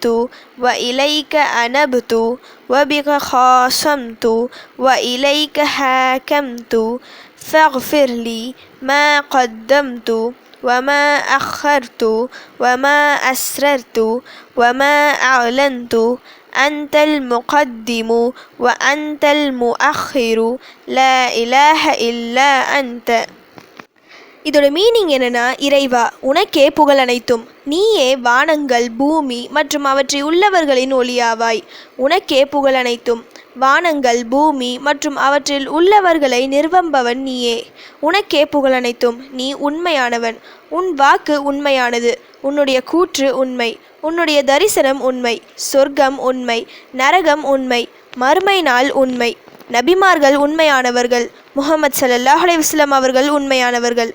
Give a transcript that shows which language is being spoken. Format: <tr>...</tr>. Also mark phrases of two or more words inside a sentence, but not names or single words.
<ar>وإليك أنبت وبك خاصمت وإليك حاكمت فاغفر لي ما قدمت وما أخرت وما أسررت وما أعلنت أنت المقدم وأنت المؤخر لا إله إلا أنت.</ar> <ta>இதோட மீனிங் என்னன்னா, இறைவா உனக்கே புகழ் அனைத்தும், நீயே வானங்கள் பூமி மற்றும் அவற்றை உள்ளவர்களின் ஒளியாவாய். உனக்கே புகழ் அனைத்தும், வானங்கள் பூமி மற்றும் அவற்றில் உள்ளவர்களை நிர்வம்பவன் நீயே. உனக்கே புகழ் அனைத்தும், நீ உண்மையானவன், உன் வாக்கு உண்மையானது, உன்னுடைய கூற்று உண்மை, உன்னுடைய தரிசனம் உண்மை, சொர்க்கம் உண்மை, நரகம் உண்மை, மறுமை நாள் உண்மை, நபிமார்கள் உண்மையானவர்கள், முஹம்மது</ta> <ar>صلى الله عليه وسلم</ar> <ta>அவர்கள் உண்மையானவர்கள்.</ta>